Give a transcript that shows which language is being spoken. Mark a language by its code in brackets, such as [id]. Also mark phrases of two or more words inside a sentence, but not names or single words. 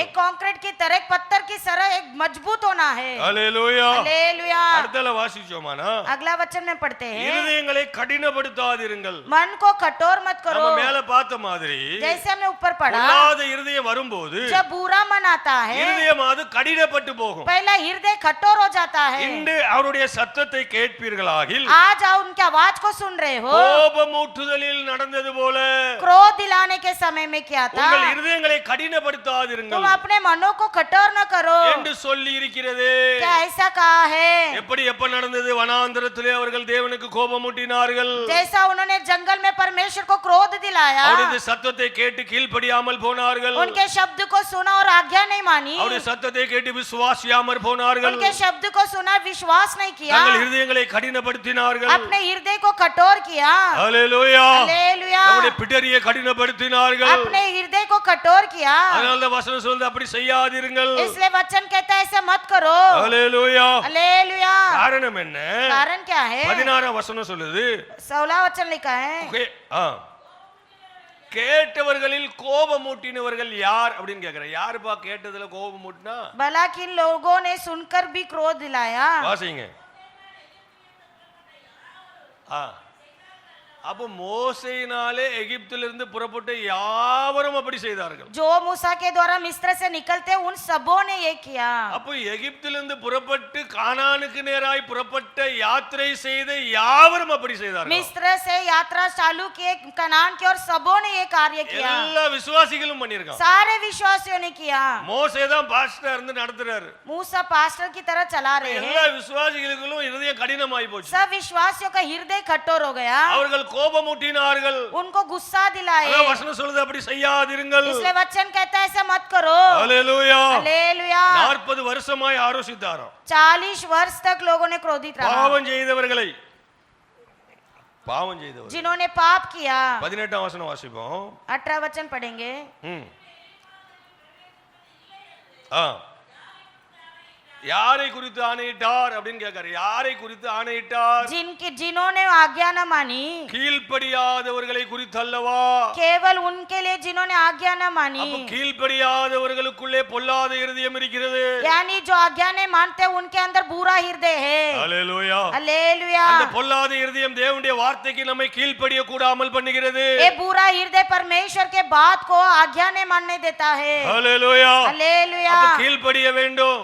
[hi] एक कंक्रीट की तरह, एक पत्थर की तरह एक मजबूत होना है। [ta] ஹல்லேலூயா. [hi] हालेलुया। [ta] அடுத்தல வாசிச்சோமானா [hi] अगला वचन में पढ़ते हैं, [ta] இருதயங்களை கடினப்படுத்தாதீர்கள். [hi] मन को कठोर मत करो। [ta] நம்ம மேல பார்த்த மாதிரி [hi] जैसे हमने ऊपर पढ़ा, [ta] பொல்லாத இருதயம் வரும்போது [hi] जब बुरा मन आता है [ta] இருதயமானது கடினப்பட்டு போகும். [hi] पहला हृदय कठोर हो जाता है। [ta] இன்று அவருடைய சத்தத்தை கேட்பீர்களாகில் [hi] आज आप उनके आवाज को सुन रहे हो, [ta] கோபமூட்டுதலில் நடந்தது போல [hi] क्रोध दिलाने के समय में क्या था, [ta] உங்கள் இருதயங்களை [hi] तुम [ta] கடினப்படுத்தாதீர்கள் [hi] अपने मनों को कठोर न करो [ta] என்று சொல்லி இருக்கிறது. [hi] क्या ऐसा कहा है? [ta] எப்படி எப்ப நடந்தது? நடந்தது, வனாந்தரத்திலே அவர்கள் தேவனுக்கு கோபமூட்டினார்கள். [hi] जैसा उन्होंने जंगल में परमेश्वर को क्रोध दिलाया, [ta] அவருடைய சத்தத்தை கேட்டு கீழ்ப்படியாமல் போனார்கள். [hi] उनके शब्द को सुना और आज्ञा नहीं मानी, [ta] அவருடைய சத்தத்தை கேட்டு விசுவாசியாமல் போனார்கள். [hi] उनके शब्द को सुना विश्वास नहीं किया, [ta] தங்கள் இருதயங்களை கடினப்படுத்தினார்கள். [hi] अपने हृदय को कठोर किया। [ta] ஹல்லேலூயா. [hi] हालेलुया। [ta] அவருடைய பிடரியை கடினப்படுத்தினார்கள். [hi] अपने हृदय को कठोर किया। [ta] அதனால தான் வசனம் சொல்லுது அப்படி செய்யாதீர்கள். [hi] इसलिए वचन कहता है ऐसे मत करो। [ta] ஹல்லேலூயா. [hi] हालेलुया। [ta] காரணம் என்ன? [hi] कारण क्या है? [ta] 16 வசனம் சொல்லுது 16 वचन लिखा है, கேட்டவர்களில் கோபமூட்டினவர்கள் யார் அப்படின்னு கேக்குறேன். யாருப்பா கேட்டதுல கோபமூட்டினா? [hi] भला किन लोगों ने सुनकर भी क्रोध दिलाया। [ta] வாசிங்க. அப்ப மோசேயினாலே எகிப்திலிருந்து புறப்பட்ட யாவரும் அப்படி செய்தார்கள். [hi] जो मूसा के द्वारा मिस्र से निकलते उन सबों ने ये किया। [ta] அப்ப எகிப்திலிருந்து புறப்பட்டு கானானுக்கு நேராய் புறப்பட்ட யாத்திரை செய்த யாவரும் அப்படி செய்தார்கள். [hi] मिस्र से यात्रा चालू किए कनान की और सबों ने ये कार्य किया। [ta] எல்லா விசுவாசிகளும் பண்ணிருக்காங்க. [hi] सारे विश्वासियों ने किया। [ta] மோசே தான் பாஸ்டர் இருந்து நடத்துறாரு. [hi] मूसा पास्टर की तरह चला रहे [ta] எல்லா [hi] हैं। [ta] விசுவாசிகளுக்கும் இருதயம் கடினமாய் போச்சு. [hi] सब विश्वासियों का हृदय कठोर हो गया, [ta] அவர்கள் கோபமூட்டினார்கள். [hi] उनको गुस्सा दिलाए। [ta] அதான் வசனம் சொல்லுது அப்படி செய்யாதிருங்கள். [hi] इसलिए वचन कहता है ऐसा मत करो। [ta] ஹல்லேலூயா. [hi] हालेलुया। [ta] 40 வருஷமாய் ஆரோசித்தாராம். [hi] 40 वर्ष तक लोगों ने क्रोधित रहा, [ta] பாவம் செய்தவர்களை [hi] जिन्होंने पाप किया। [ta] 18 வசனம் வாசிப்போம். [hi] 18 वचन पढ़ेंगे। [ta] யாரை குறித்து ஆணையிட்டார் அப்படின்னு கேட்காரு. யாரை குறித்து ஆணையிட்டார்? [hi] जिन्होंने आज्ञा न मानी, [ta] கீழ்ப்படியாதவர்களை குறித்து அல்லவா? [hi] केवल उनके लिए जिन्होंने आज्ञा न मानी। [ta] அப்ப கீழ்ப்படியாதவர்களுக்குள்ளே பொல்லாத இருதயம் இருக்கிறது. [hi] यानी जो आज्ञा नहीं मानते उनके अंदर बुरा हृदय है। [ta] ஹல்லேலூயா. [hi] हालेलुया। [ta] அந்த பொல்லாத இருதயம் தேவனுடைய வார்த்தைக்கு நம்மை கீழ்ப்படிய கூடாமல் பண்ணுகிறது. [hi] ये बुरा हृदय परमेश्वर के बात को आज्ञा नहीं मानने देता है। [ta] ஹல்லேலூயா. [hi] हालेलुया। [ta] அப்ப கீழ்ப்படிய வேண்டும்.